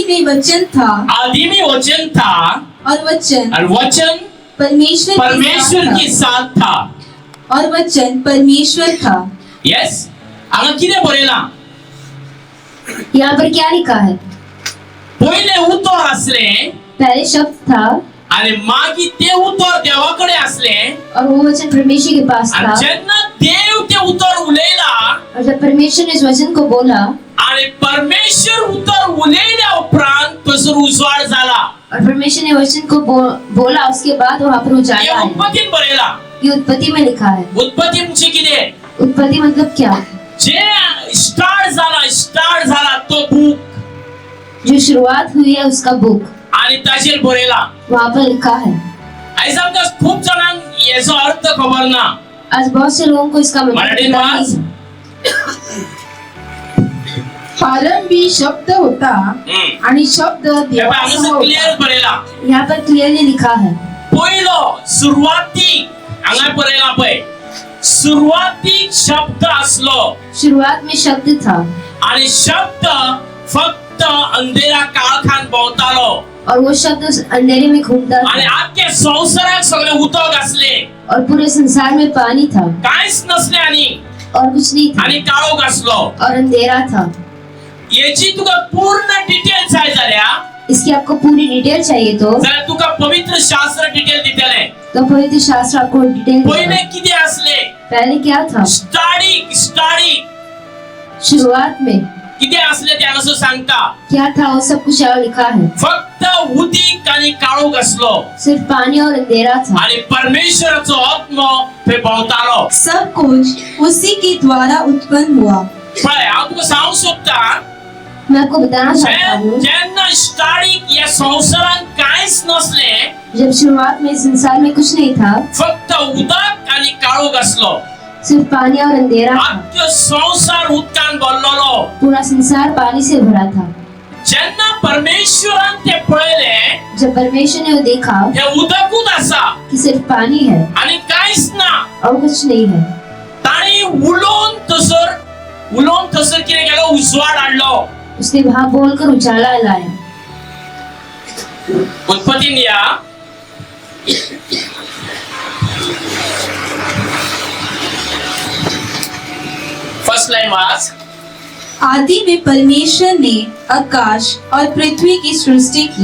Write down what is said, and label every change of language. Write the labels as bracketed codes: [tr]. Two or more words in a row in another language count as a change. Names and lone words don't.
[hi] में वचन था आदि में वचन था और वचन परमेश्वर के साथ था और वचन परमेश्वर था। [kok] यस हांगा कितें बरयलां [hi] यहाँ पर क्या लिखा है? [kok] पहिले उतर आसलें [hi] पहले शब्द था [kok] आणि मागीर ते उतर देवाकडे आसलें [hi] और वो वचन परमेश्वर के पास था। [kok] आणि जेन्ना देव ते उतर उलयला [hi] और जब परमेश्वर ने इस वचन को बोला [kok] आणि परमेश्वर उतर उलयल्या उपरांत थंयसर उजवाड जाला। [hi] और परमेश्वर ने वचन को बोला उसके बाद वहाँ पर उजाला [kok] हे [hi] आया। [kok] उत्पत्तीन बरयलां। [hi] ये उत्पत्ति में लिखा है। [kok] उत्पत्ती म्हणजे कितें? [hi] उत्पत्ति मतलब क्या? [kok] जे स्टार्ट झाला तो बुक [hi] जो शुरुआत हुई है उसका बुक [kok] आणि ताजेर बरयलां। [hi] वहाँ पर लिखा है। [kok] आयज आमकां खूब जाणांक हेचो अर्थ खबर ना। [hi] आज बहुत से लोगों को इसका मतलब [kok] मराठीत [hi] पता [kok] वाच। [hi] नहीं है। [mr] प्रारंभी शब्द होता आणि शब्द देवासमोर क्लियर होता। [kok] बरयलां। [hi] यहाँ पर क्लियरली लिखा है। [kok] पहिलो सुरुवातीक हांगा बरयलां पळय सुरुवातीक शब्द आसलो [hi] शुरुआत में शब्द था [kok] आणि शब्द फक्त अंधेरा काळखान भोंवतालो [hi] और वो शब्द उस अंधेरे में घूमता [kok] आणि [hi] था [kok] आख्या संवसाराक सगळे उदक आसले [hi] और पूरे संसार में पानी था [kok] कांयच नसले [hi] और कुछ नहीं था [kok] आणि काळोख आसलो। [hi] और अंधेरा था। [kok] याची तुका पूर्ण डिटेल जाय जाल्यार [hi] इसकी आपको पूरी डिटेल चाहिए तो [kok] जाल्यार तुका पवित्र शास्त्र डिटेल दितले। [hi] तो पवित्र शास्त्र आपको डिटेल [kok] पहिले [hi] देगा। [kok] कितें आसले [hi] पहले क्या था? [kok] स्टार्टिंग [hi] शुरुआत में [kok] कितें आसले ते हांगासर सांगता [hi] क्या था वो सब कुछ यहाँ लिखा है। [kok] फक्त उदीक आणि काळोख आसलो [hi] सिर्फ पानी और अंधेरा था [kok] आणि परमेश्वराचो आत्मा थंय भोंवतालो। [hi] सब कुछ उसी के द्वारा उत्पन्न हुआ। [kok] पळय हांव तुका सांगूंक सोदता [hi] मैं आपको बताना चाहता हूँ [kok] जेन्ना स्टार्टिंग या संवसारांत कांयच नसले [hi] जब शुरुआत में संसार में कुछ नहीं था [kok] फक्त उदक आणि काळोख आसलो [hi] सिर्फ पानी और अंधेरा था। [kok] आख्खो संसार उदकान भरलेलो। [hi] पूरा संसार पानी से भरा था। [kok] जेन्ना परमेश्वरान ते पळयले [hi] जब परमेश्वर ने वो देखा [kok] हे उदकूच आसा [hi] कि सिर्फ पानी है [kok] आणि कांयच ना [hi] और कुछ नहीं है [kok] ताणी उलोवन थंयसर कितें केलो उजवाड हाडलो। [hi] उसने वहां बोलकर उजाला लाया। [kok] उत्पत्तीन या [en] first line [kok] वाच। [hi] आदि में परमेश्वर ने आकाश और पृथ्वी की सृष्टि की।